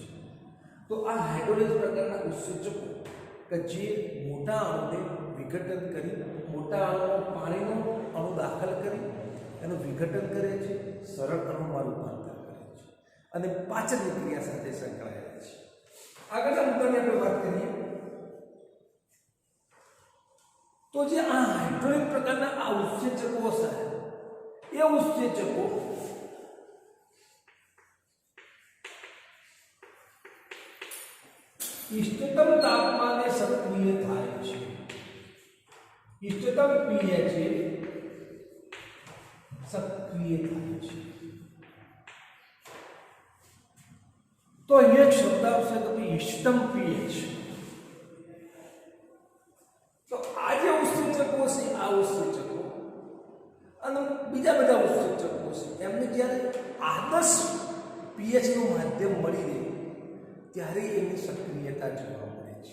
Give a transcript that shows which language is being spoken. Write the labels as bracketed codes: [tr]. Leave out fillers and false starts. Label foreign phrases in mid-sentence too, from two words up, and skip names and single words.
[gu] તો આ હાઇડ્રોલિક પ્રકારના ઉત્સેચકો કે જે મોટા અણુને વિઘટન કરી મોટા અણુમાં પાણીનો અણુ દાખલ કરી એનું વિઘટન કરે છે, સરળ અણુમાં રૂપાંતર કરે છે અને પાચનની ક્રિયા સાથે સંકળાયેલા છે. આગળના મુદ્દાની આપણે વાત કરીએ તો જે આ હાઇડ્રોલિક પ્રકારના આ ઉત્સેચકો છે એ ઉત્સેચકો ઇષ્ટતમ તાપમાને સક્રિય થાય છે. ઇષ્ટતમ pH સક્રિય થાય છે. તો અહીંયા એક શબ્દ આવશે તો કે ઇષ્ટતમ pH. તો આ જે ઉત્સેચકો છે આ ઉત્સેચકો અને બીજા બધા ઉત્સેચકો છે એમને જ્યારે આદર્શ pH નું માધ્યમ મળી રહે ત્યારે એની સક્રિયતા જોવા મળે છે.